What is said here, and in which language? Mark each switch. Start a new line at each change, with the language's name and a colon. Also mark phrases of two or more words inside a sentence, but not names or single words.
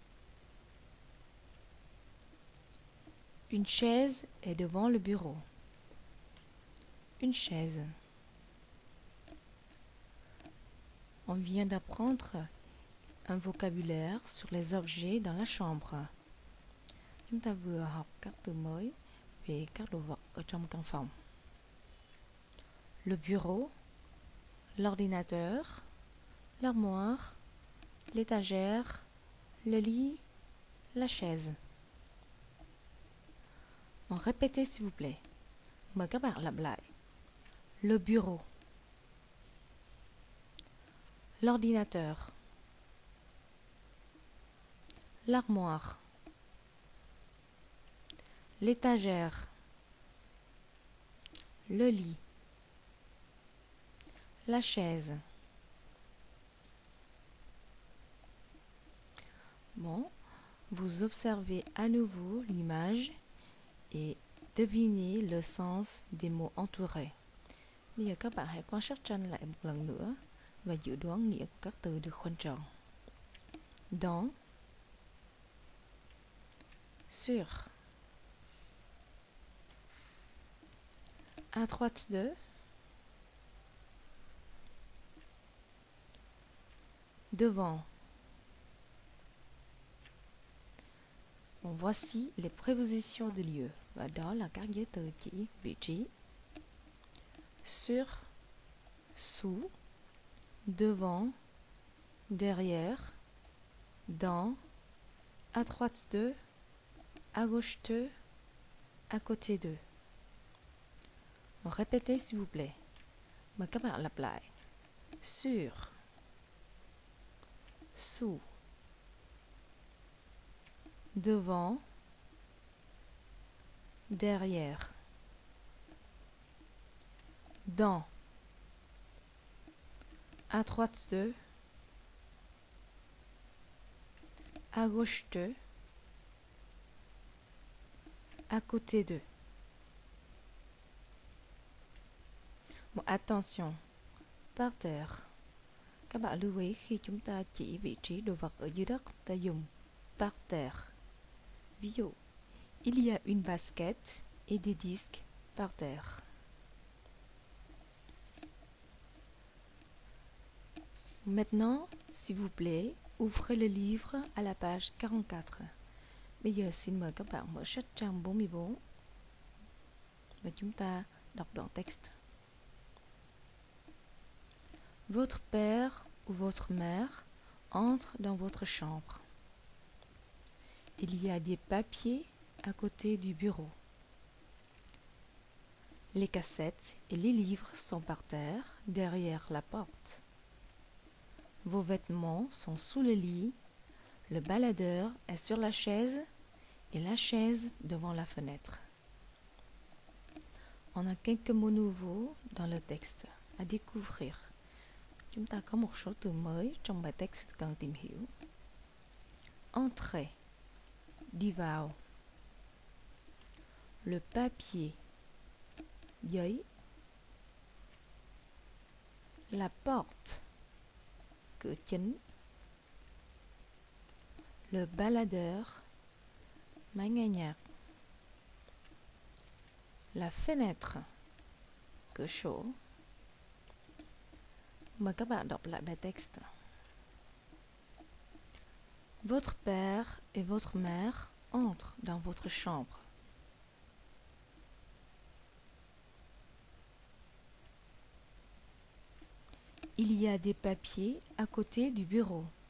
French: Une chaise est devant le bureau. Une chaise. On vient d'apprendre un vocabulaire sur les objets dans la chambre.
Vietnamese: Chúng ta vừa học các từ mới về các đồ vật ở trong căn phòng.
French: Le bureau, l'ordinateur, l'armoire, l'étagère, le lit, la chaise. Bon, répétez s'il vous plaît.
Vietnamese: Mời các bạn lặp lại.
French: Le bureau, l'ordinateur, l'armoire, l'étagère, le lit, la chaise. Bon, vous observez à nouveau l'image et devinez le sens des mots entourés.
Vietnamese: Bây giờ các bạn hãy quan sát tranh lại một lần nữa và dự đoán nghĩa của các từ được khoanh tròn.
French: Dans, sur, à droite de, devant. Bon, voici les prépositions de lieu.
Vietnamese: Và đó là các giới từ chỉ vị trí.
French: Sur, sous, devant, derrière, dans, à droite de, à gauche de, à côté de. Répétez s'il vous plaît.
Vietnamese: Mời các bạn lặp lại.
French: Sur, sous, devant, derrière, dans, à droite de, à gauche de, à côté de. Bon, attention, par terre.
Vietnamese: Các bạn lưu ý khi chúng ta chỉ vị trí đồ vật ở dưới đất, ta dùng
French: par terre.
Vietnamese: Ví dụ,
French: il y a une basket et des disques par terre. Maintenant, s'il vous plaît, ouvrez le livre à la page 44.
Vietnamese: Bây giờ xin mời các bạn mở sách trang 44 và chúng ta đọc đoạn texte.
French: Votre père ou votre mère entre dans votre chambre. Il y a des papiers à côté du bureau. Les cassettes et les livres sont par terre, derrière la porte. Vos vêtements sont sous le lit, le baladeur est sur la chaise et la chaise devant la fenêtre. On a quelques mots nouveaux dans le texte à découvrir.
Vietnamese: Chúng ta có một số từ mới trong bài text cần tìm hiểu. Entrer, đi vào.
French: Le papier, giấy. La porte,
Vietnamese: cửa chính.
French: Le baladeur,
Vietnamese: máy nghe nhạc.
French: La fenêtre,
Vietnamese: cửa sổ. Mời các bạn đọc lại bài text.
French: Votre père et votre mère entrent dans votre chambre. Il y a des papiers à côté du bureau.